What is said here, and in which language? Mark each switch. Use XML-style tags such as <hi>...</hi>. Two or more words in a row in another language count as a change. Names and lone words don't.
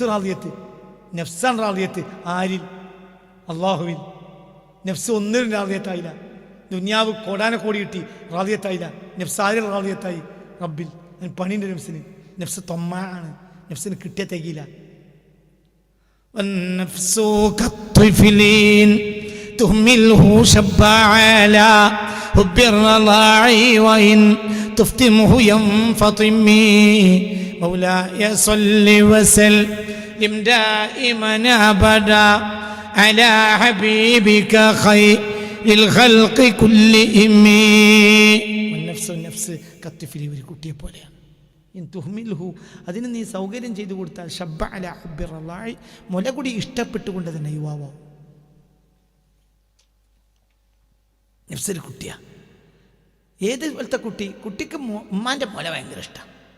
<ml>റാളിയത്ത് നഫ്സാൻ. റാളിയത്ത് ആരിൽ? അള്ളാഹുവിൽ. നഫ്സ് ഒന്നിനും റാളിയത്തായില്ല. ദുനിയാവ് കോടാനക്കോടി കിട്ടി, റാളിയത്തായില്ല. നഫ്സ് ആരിൽ റാളിയത്തായി? റബ്ബിൽ. പണീൻ്റെ നഫ്സിന്. നഫ്സ് തൊമ്മാണ്. നഫ്സിന് കിട്ടിയ തികയില്ല.</ml> <ar>والنفس كالطفلين تهمله شب على حب الرضاع وإن تفتمه ينفطم مولاي صل وسلم دائما أبدا على حبيبك خير الخلق كلهم والنفس كالطفل</ar> <ml>ഒരു കുട്ടിയെ പോലെയാണ്</ml> <ar>തുഹ്മിൽഹു</ar> <ml>അതിന് നീ സൗകര്യം ചെയ്തു കൊടുത്താൽ</ml> <ar>شب على حب الرضاع</ar> <ml>മുലകുടി ഇഷ്ടപ്പെട്ടുകൊണ്ട് തന്നെ യുവാവോ. നഫ്സൊരു കുട്ടിയാ. ഏത് പോലത്തെ കുട്ടിക്ക് ഉമ്മാൻ്റെ മുല ഭയങ്കര ഇഷ്ടമാണ്.</ml>